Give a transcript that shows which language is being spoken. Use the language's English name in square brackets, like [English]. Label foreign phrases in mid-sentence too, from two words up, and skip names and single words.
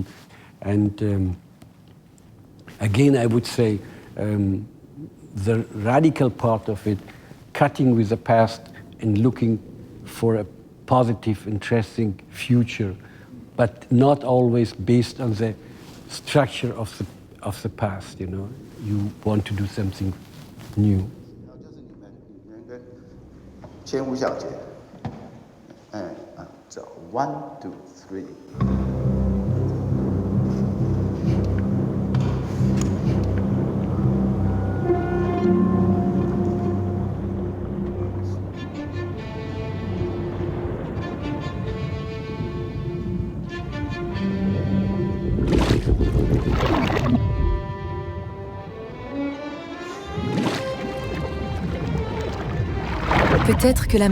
[English] And again, I would say the radical part of it, cutting with the past and looking for a positive, interesting future, but not always based on the structure of the past, you know. You want to do something new. [Chinese] 牵五小节走 1, 2, 3 [French] Peut-être que la